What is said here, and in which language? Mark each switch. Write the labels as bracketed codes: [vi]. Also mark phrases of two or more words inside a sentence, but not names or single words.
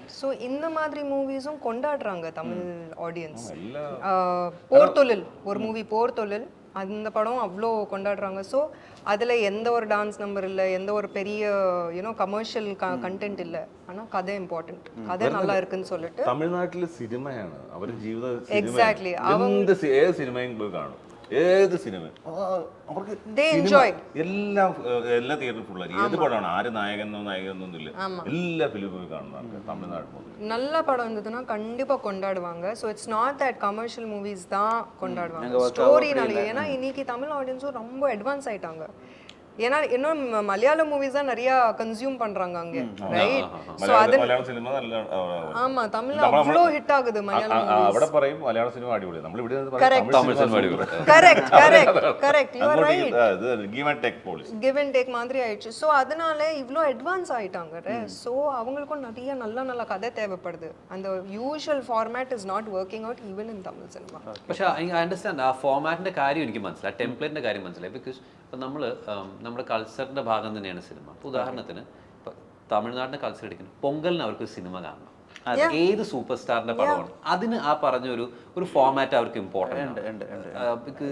[ta] ஸோ இந்த மாதிரி மூவிஸும் கொண்டாடுறாங்க தமிழ் ஆடியன்ஸ். போர் தொழில் ஒரு மூவி, போர் தொழில், அந்த படம் அவ்வளோ கொண்டாடுறாங்க. ஸோ அதில் எந்த ஒரு [en] dance number [ta] இல்லை, எந்த ஒரு பெரிய [en] commercial content [ta] இல்லை, ஆனால் கதை இம்பார்ட்டன்ட், கதை நல்லா இருக்குன்னு சொல்லிட்டு. [ml] തമിഴ്നാട്ടിലെ സിനിമയാണ് അവർ ജീവിത എക്സാക്ട്ലി ഏത് സിനിമയും പോയി കാണും, ഏത് സിനിമ അവർക്ക് എല്ലാം എല്ലാ തിയേറ്ററും ഫുള്ളായിരിക്കും. ഏത് പടമാണ്, ആര് നായകനോ നായകനൊന്നുമില്ല, എല്ലാ ഫിലിമും പോയി കാണുന്നവർക്ക് തമിഴ്നാട് മുതൽ [ta] நல்ல படம் இருந்ததுன்னா கண்டிப்பா கொண்டாடுவாங்க. [en] so it's not that commercial movies [ta] தான் கொண்டாடுவாங்க, ஸ்டோரினாலே. ஏன்னா இன்னைக்கு தமிழ் ஆடியன்ஸும் ரொம்ப அட்வான்ஸ் ஆயிட்டாங்க. ஏன்னா இன்னும் மலையாள மூவிஸ் தான் நிறைய கன்சியூம் பண்றாங்க அங்க, ரைட்? சோ அது [ml] മലയാള സിനിമ നല്ല [ta] ஆமா, தமிழ்ல அவ்ளோ ஹிட் ஆகுது மலையாள மூவிஸ். [ml] അവിടെ പറയും മലയാള സിനിമ അടിപൊളി, നമ്മൾ ഇവിടെ തമിഴ് സിനിമ അടിപൊളി. [ta] கரெக்ட் கரெக்ட் கரெக்ட், [en] you are right. [ta] அது [en] give and take policy, give and take [ta] மாதிரி ஆயிடுச்சு. ஸோ அதனால இவ்வளோ அட்வான்ஸ் ஆயிட்டாங்க. ஸோ அவங்களுக்கும் நிறைய நல்ல நல்ல கதை தேவைப்படுது. [en] அந்த usual format is not working out even in Tamil cinema. [ml] പക്ഷേ [en] I understand [ml] ആ ഫോർമാറ്റിന്റെ കാര്യം എനിക്ക് മനസ്സിലായി, ടെംപ്ലേറ്റിന്റെ കാര്യം മനസ്സിലായി. ബിക്കോസ് ഇപ്പം നമ്മൾ നമ്മുടെ കൾച്ചറിന്റെ ഭാഗം തന്നെയാണ് സിനിമ. ഇപ്പോൾ ഉദാഹരണത്തിന് ഇപ്പം തമിഴ്നാടിന്റെ കൾച്ചർ എടുക്കുന്നു, പൊങ്കലിന് അവർക്ക് സിനിമ കാണണം, ഏത് സൂപ്പർ സ്റ്റാറിന്റെ പടമാണ്, അതിന് ആ പറഞ്ഞ ഒരു ഫോർമാറ്റ് അവർക്ക് ഇമ്പോർട്ടന്റ് ആണ്.